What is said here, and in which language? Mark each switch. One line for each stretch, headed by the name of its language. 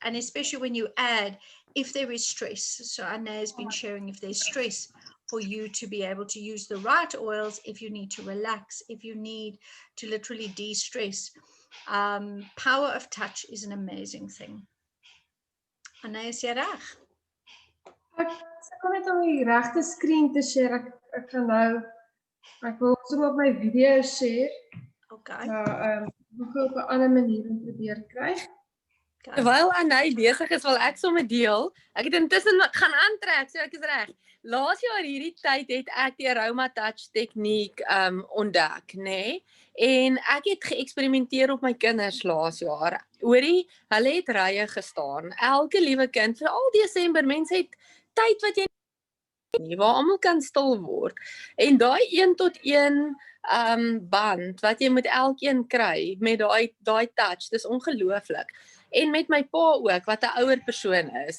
English: And especially when you add, if there is stress. So Anna has been sharing, if there's stress, for you to be able to use the right oils, if you need to relax, if you need to literally de-stress. Power of touch is an amazing thing.
Afrikaans: Anna, is jy reg? Ek kom net om die regte screen te share. Ek gaan nou, ek wil sommer op my video share. Okay. Maar ek wil op 'n ander manier probeer kry. Terwyl Anay besig is, wil ek sommer deel. Ek het intussen gaan aantrek, so ek is reg. Laas jaar hierdie tyd het ek die aroma touch tegniek ontdek, nê? En ek het geëksperimenteer op my kinders laas jaar. Hoorie, hulle het rye gestaan. Elke liewe kind, veral Desember, mense het tyd wat jy nie, waar almal kan stil word. En daai 1-tot-1 band wat jy met elkeen kry met daai touch, dis ongelooflik. En met my pa ook, wat 'n ouer persoon is.